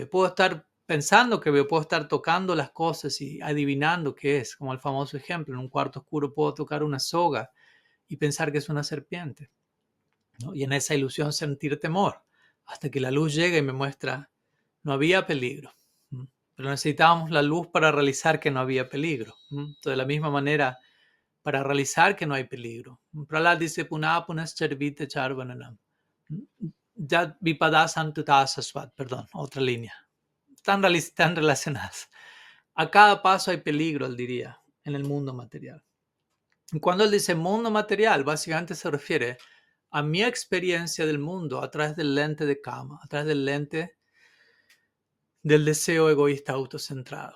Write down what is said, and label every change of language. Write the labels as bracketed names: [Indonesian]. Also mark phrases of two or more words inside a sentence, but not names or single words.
[Spanish] Puedo estar pensando que veo, puedo estar tocando las cosas y adivinando qué es, como el famoso ejemplo, en un cuarto oscuro puedo tocar una soga y pensar que es una serpiente, ¿no? Y en esa ilusión sentir temor, hasta que la luz llega y me muestra, no había peligro. Pero necesitábamos la luz para realizar que no había peligro. Entonces, de la misma manera, para realizar que no hay peligro. Prahlad dice, [Sanskrit] Punah punascharvite charvananam. Yad vipadasantutásasvat, [Spanish] perdón, otra línea. Están relacionadas. A cada paso hay peligro, él diría, en el mundo material. Y cuando él dice mundo material, básicamente se refiere a mi experiencia del mundo a través del lente de Kama, a través del lente del deseo egoísta autocentrado.